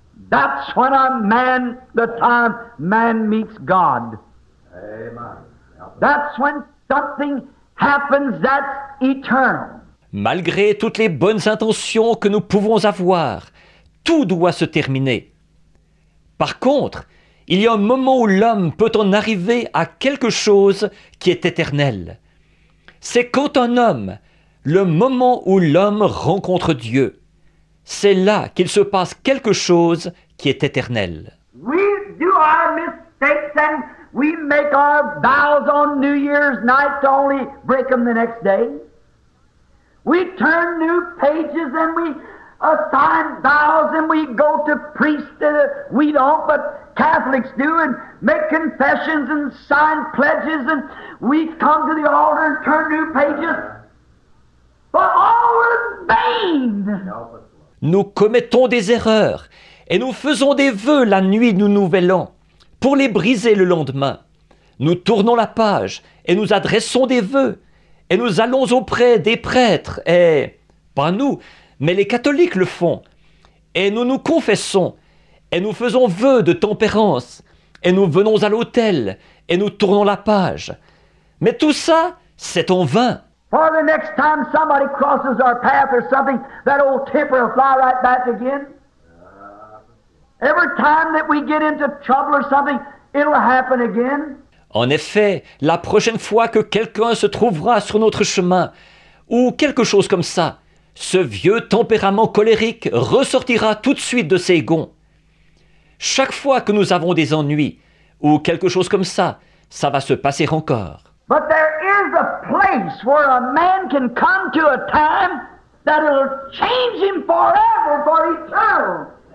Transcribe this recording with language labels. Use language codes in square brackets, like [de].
[en] That's when the time man meets God. That's when something happens that's eternal. [fr] Malgré toutes les bonnes intentions que nous pouvons avoir, tout doit se terminer. Par contre, il y a un moment où l'homme peut en arriver à quelque chose qui est éternel. C'est quand un homme, le moment où l'homme rencontre Dieu, c'est là qu'il se passe quelque chose qui est éternel. [en] We do our mistakes and we make our vows on New Year's night to only break them the next day. We turn new pages and we assign vows and we go to priests. We don't, but Catholics do, and make confessions and sign pledges, and we come to the altar and turn new pages. But all in vain. [fr] Nous commettons des erreurs et nous faisons des vœux la nuit du Nouvel An pour les briser le lendemain. Nous tournons la page et nous adressons des vœux et nous allons auprès des prêtres et, pas nous, mais les catholiques le font. Et nous nous confessons et nous faisons vœu de tempérance et nous venons à l'autel et nous tournons la page. Mais tout ça, c'est en vain. [en] For the next time somebody crosses our path or something, that old temper will fly right back again. Every time that we get into trouble or something, it'll happen again. [fr] En effet, la prochaine fois que quelqu'un se trouvera sur notre chemin, ou quelque chose comme ça, ce vieux tempérament colérique ressortira tout de suite de ses gonds. Chaque fois que nous avons des ennuis ou quelque chose comme ça va se passer encore. [en] But there is a place where a man can come to a time that will change him forever, for eternal.